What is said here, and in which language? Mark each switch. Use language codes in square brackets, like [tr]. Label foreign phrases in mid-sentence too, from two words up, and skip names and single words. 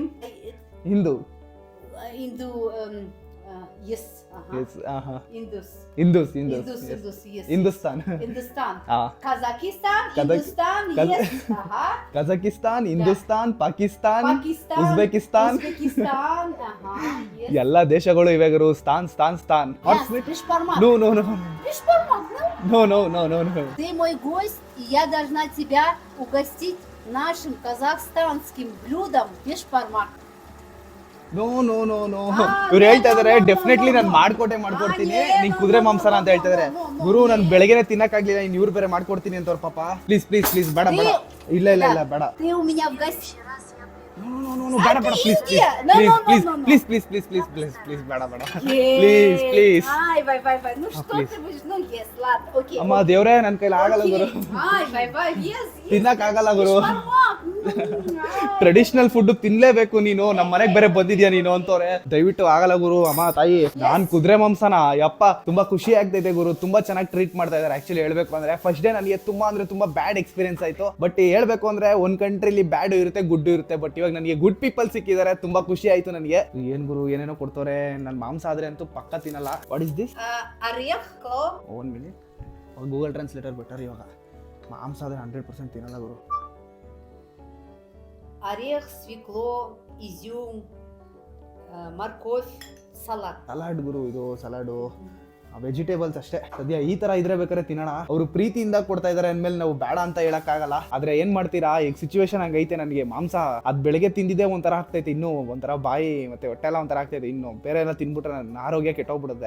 [kn] ಹಿಂದೂ, ಹಿಂದೂಸ್ತಾನ್, ಕಜಕಿಸ್ತಾನ್, ಹಿಂದೂಸ್ತಾನ್, ಪಾಕಿಸ್ತಾನ್, ಉಜ್ಬೇಕಿಸ್ತಾನ್, ಎಲ್ಲ ದೇಶಗಳು ಇವೆ ಗುರು. ಸ್ಥಾನ್. No. [ru] Ты мой гость, и я должна тебя угостить нашим казахстанским блюдом бешбармак. [kn] ನೋ ಇವ್ರು ಹೇಳ್ತಾ ಇದಾರೆ ಡೆಫಿನೆಟ್ಲಿ ನಾನು ಮಾಡ್ಕೊಡ್ತೀನಿ, ನೀನ್ ಕುದುರೆ ಮಾಂಸನ ಅಂತ ಹೇಳ್ತಾ ಇದಾರೆ. ಗುರು ನಾನು ಬೆಳಗ್ಗೆನೆ ತಿನ್ನಕ್ಕಾಗ್ಲಿಲ್ಲ, ಇನ್ ಇವ್ರು ಬೇರೆ ಮಾಡ್ಕೊಡ್ತೀನಿ ಅಂತ ಅವ್ರ ಪಾಪ. ಪ್ಲೀಸ್ ಬೇಡ. ಇಲ್ಲ ಬೇಡ. [ru] Ты у меня в гости. [kn] ಬೇಡ ಪ್ಲೀಸ್ ಬೇಡ ಪ್ಲೀಸ್. [ru] Ай, ну что ты будешь, ну yes, ладно, окей. [kn] ಅಮ್ಮ ದೇವ್ರೆ, ನನ್ನ ಕೈಲಿ ಆಗಲ್ಲ ಗುರು, [ru] Ай, yes. [kn] ತಿನ್ನಕ್ ಆಗಲ್ಲ ಗುರು. Бешбармак, [en] traditional food [kn] ತಿನ್ಲೇಬೇಕು ನೀನು, ನಮ್ಮ ಮನೆಗೆ ಬೇರೆ ಬಂದಿದ್ಯಾ ನೀನು ಅಂತವ್ರೆ. ದಯವಿಟ್ಟು ಆಗಲ್ಲ ಗುರು. ಅಮ್ಮ ತಾಯಿ, ನಾನ್ ಕುದುರೆ ಮಾಂಸನ ಯಪ್ಪ ತುಂಬಾ ಖುಷಿ ಆಗ್ತೈತೆ ಗುರು. ತುಂಬಾ ಚೆನ್ನಾಗಿ ಟ್ರೀಟ್ ಮಾಡ್ತಾ ಇದಾರೆ. ಆಕ್ಚುಲಿ ಹೇಳ್ಬೇಕು ಅಂದ್ರೆ [en] first day [kn] ನನಗೆ ತುಂಬಾ [en] bad experience [kn] ಆಯ್ತು. ಬಟ್ ಹೇಳ್ಬೇಕು ಅಂದ್ರೆ ಒಂದ್ ಕಂಟ್ರಿಲಿ ಬ್ಯಾಡ್ ಇರುತ್ತೆ, ಗುಡ್ ಇರುತ್ತೆ. ಬಟ್ ಇವಾಗ ನನಗೆ [en] good people [kn] ಸಿಕ್ಕಿದ್ದಾರೆ, ತುಂಬಾ ಖುಷಿ ಆಯ್ತು ನನಗೆ. ಏನ್ ಗುರು ಏನೇನೋ ಕೊಡ್ತವ್ರೆ. ನನ್ ಮಾಂಸ ಆದ್ರೆ ಅಂತೂ ಪಕ್ಕ ತಿನ್ನಲ್ಲ. [en] what is this? [ru] Орех, клоп. [en] one minute, Google translator better. [kn] ಇವಾಗ ಮಾಂಸ ಆದ್ರೆ 100% ತಿನ್ನಲ್ಲ ಗುರು. [ru] Орех, свекло, изюм, морковь, салат. [kn] ಸಲಾಡ್ ಗುರು, ಇದು [en] salad vegetables [kn] ಅಷ್ಟೇ. ಸದ್ಯ ಈ ತರ ಇದ್ರೆ ಬೇಕಾದ್ರೆ ತಿನ್ನೋಣ. ಅವರು ಪ್ರೀತಿಯಿಂದ ಕೊಡ್ತಾ ಇದಾರೆ ಅಂದ್ಮೇಲೆ ನಾವು ಬೇಡ ಅಂತ ಹೇಳಕ್ ಆಗಲ್ಲ. ಆದ್ರೆ ಏನ್ ಮಾಡ್ತೀರಾ, ಈಗ ಸಿಚುವೇಶನ್ ಹಂಗೈತೆ. ನನಗೆ ಮಾಂಸ ಅದ್ ಬೆಳಗ್ಗೆ ತಿಂದಿದ್ದೆ ಒಂಥರ ಆಗ್ತೈತೆ, ಇನ್ನು ಒಂಥರ ಬಾಯಿ ಮತ್ತೆ ಹೊಟ್ಟೆ ಎಲ್ಲ ಒಂಥರ ಆಗ್ತೈತೆ. ಇನ್ನು ಬೇರೆ ಎಲ್ಲ ತಿನ್ಬಿಟ್ರೆ ನನ್ನ ಆರೋಗ್ಯ ಕೆಟ್ಟೋಗ್ಬಿಡುತ್ತೆ.